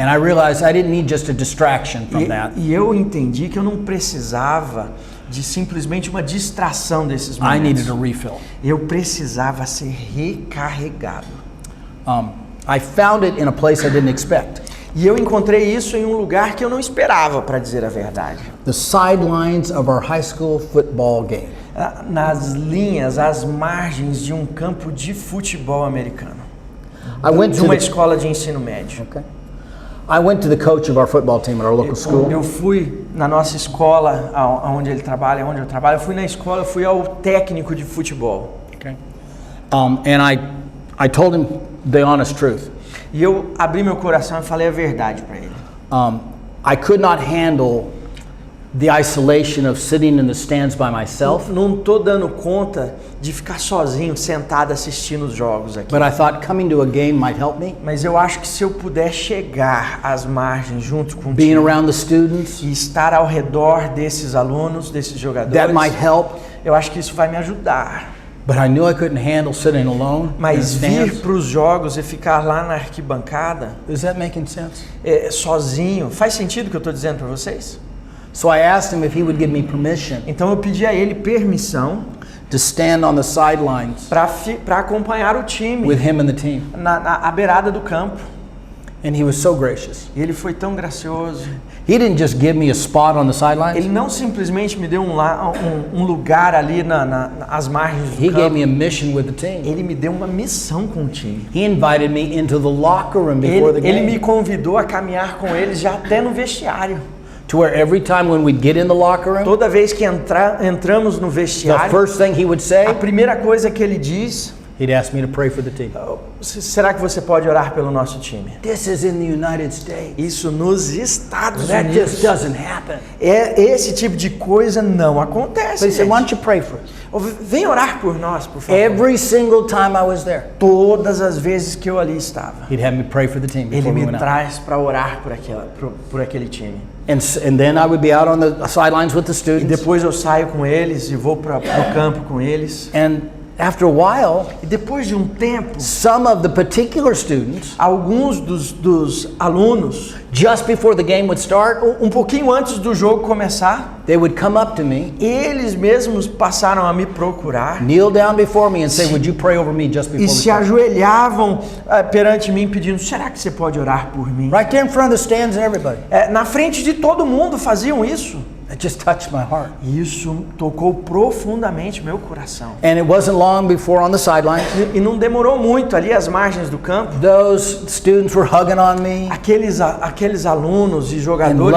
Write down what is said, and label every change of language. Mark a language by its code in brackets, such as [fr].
[en] And I realized I didn't need just a distraction from that. [pt] E eu entendi que eu não precisava de simplesmente uma distração desses [en] I needed [pt] momentos. [en] a refill. [pt] Eu precisava ser recarregado. [en] I found it in a place I didn't expect. [pt] E eu encontrei isso em um lugar que eu não esperava, para dizer a verdade. [en] The sidelines of our high school football game. [pt] Nas linhas, às margens de um campo de futebol americano. [en] I went [pt] De [en] to [pt] uma [en] the, [pt] escola de ensino médio. [en] okay. I went to the coach of our football team at our local school. [pt] Eu fui na nossa escola, onde ele trabalha, onde eu trabalho, eu fui na escola, eu fui ao técnico de futebol. [en] Okay. And I told him the honest truth. [pt] E eu abri meu coração e falei a verdade para ele. [en] I could not handle the isolation of sitting in the stands by myself, [pt] Não tô dando conta de ficar sozinho, sentado assistindo os jogos aqui. [en] but I thought coming to a game might help me. [pt] Mas eu acho que se eu puder chegar às margens junto com o [en] Being [pt] time [en] around the students, [pt] e estar ao redor desses alunos, desses jogadores, [en] that might help. [pt] eu acho que isso vai me ajudar. [en] But I knew I couldn't handle sitting alone in the [pt] Mas vir [en] stands. [pt] para os jogos e ficar lá na arquibancada, [en] Is that making sense? [pt] sozinho, faz sentido o que eu estou dizendo para vocês? [en] So I asked him if he would give me permission [pt] Então eu pedi a ele permissão [en] to stand on the sidelines [pt] para acompanhar o time [en] with him and the team. [pt] à beirada do campo. [en] And he was so gracious. [pt] E ele foi tão gracioso. [en] He didn't just give me a spot on the sidelines. [pt] Ele não simplesmente me deu um lugar ali às margens do [en] He gave [pt] campo. [en] me a mission with the team. [pt] Ele me deu uma missão com o time. [en] He invited me into the locker room before the [pt] Ele me [en] game, [pt] convidou a caminhar com eles já até no vestiário. [en] to where every time when we'd get in the locker room, [pt] Toda vez que entramos no [en] the [pt] vestiário, [en] first thing he would [pt] a [en] say, [pt] primeira coisa que ele diz: [en] he'd ask me to pray for the team. [pt] será que você pode orar pelo nosso time? [en] This is in the United States. [pt] Isso nos Estados [en] That [pt] Unidos. [en] just doesn't happen. [pt] Esse tipo de coisa não acontece. [en] But he said, why don't [pt] gente. [en] you pray for us? [pt] Vem orar por nós, por favor. [en] Every single time I was there, [pt] Todas as vezes que eu ali estava, [en] he'd have me pray for the team [pt] ele [en] before we [pt] me [en] went out. [pt] traz para orar por aquele time. [en] And then I would be out on the sidelines with the [pt] E [en] students. [pt] depois eu saio com eles e vou para o campo com eles. [en] And after a while, [pt] E depois de um tempo, [en] some of the particular students, [pt] alguns dos alunos, [en] just before the game would start, [pt] um pouquinho antes do jogo começar, [en] they would come up to me, [pt] eles mesmos passaram a me procurar [en] kneel down before me and say, would you pray over me just [pt] e [en] before we [pt] se [en] start? [pt] ajoelhavam perante mim pedindo: será que você pode orar por mim? [en] Right there in front of the stands and everybody. [pt] Na frente de todo mundo faziam isso. [en] It just touched my heart. [pt] E isso tocou profundamente meu coração. [en] And it wasn't long before on the sidelines, [pt] E não demorou muito ali às margens do campo. [en] those students were hugging on me, [pt] Aqueles alunos e jogadores